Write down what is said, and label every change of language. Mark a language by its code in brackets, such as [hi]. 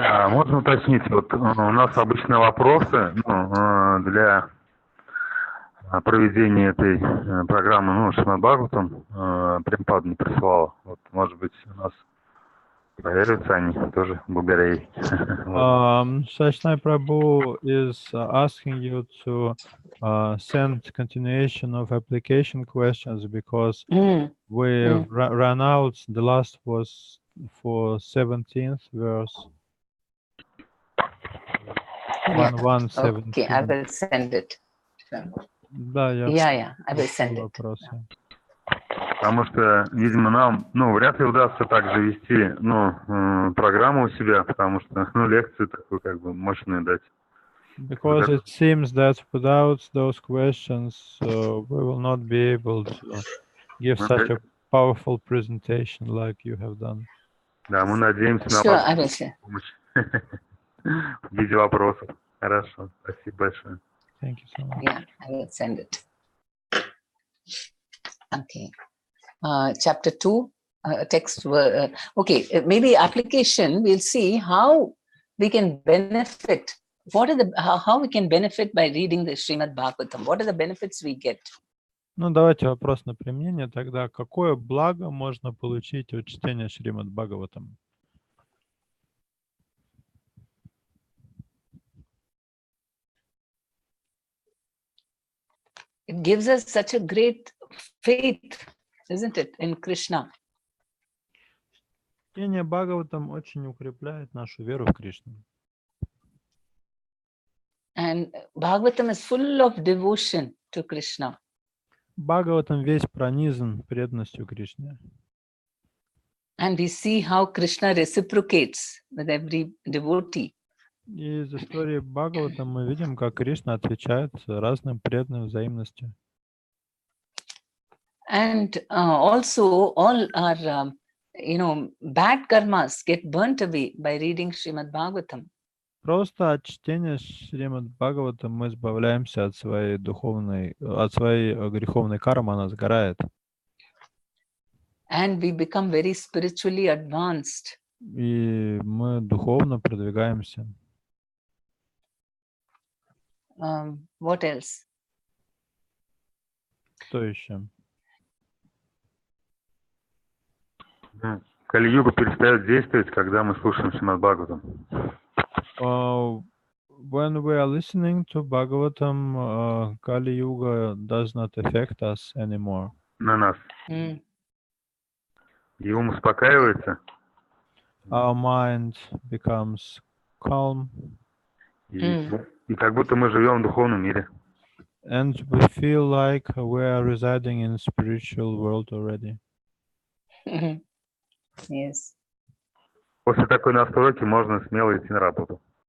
[ru] Можно уточнить, вот у нас обычно вопросы для проведения этой программы, Шримад Бхагаватам, Према Падмини прислала. Вот, может быть, у нас проверяются они тоже благодаря. [en] Shashnai Prabhu is asking you to send continuation of application questions because we ran out. The last was for 17th verse. 1:17. Okay, I will send it. [ru] Да, [en] I will send it. [ru] Вопросы. Потому что, видимо, нам, вряд ли удастся также вести, программу у себя, потому что, лекции такой, как бы, мощные дать. [en] Because it seems that without those questions, we will not be able to give such a powerful presentation like you have done. [ru] Да, мы надеемся на вашу помощь в виде вопросов. Хорошо, спасибо большое. [en] Thank you so much. Yeah, I will send it. Okay. Chapter 2, text. Okay, maybe application. We'll see how we can benefit. What are the how we can benefit by reading the Srimad Bhagavatam? What are the benefits we get? [ru] Ну, давайте вопрос на применение тогда. Какое благо можно получить от чтения Шримад Бхагаватам? [en] It gives us such a great faith, isn't it, in Krishna? [ru] Чтение Бхагаватам очень укрепляет нашу веру в Кришну. [en] And Bhagavatam is full of devotion to Krishna. [ru] Бхагаватам весь пронизан преданностью Кришне. [en] And we see how Krishna reciprocates with every devotee. [ru] И из истории Бхагаватам мы видим, как Кришна отвечает разным преданным взаимностью. [en] And also all our, bad karmas get burnt away by reading Srimad Bhagavatam. [ru] Просто от чтения Шримад Бхагаватам мы избавляемся от своей греховной кармы, она сгорает. [en] And we become very spiritually advanced. [ru] И мы духовно продвигаемся. [en] What else? [ru] Что еще? Кали-юга перестает действовать, когда мы слушаем Шримад Бхагаватам. [en] When we are listening to Bhagavatam, Kali Yuga does not affect us anymore. [ru] На нас. Mm. И ум успокаивается. [en] Our mind becomes calm. [ru] И как будто мы живем в духовном мире. [en] And we feel like we are residing in spiritual world already. Yes. [ru] После такой настройки можно смело идти на работу.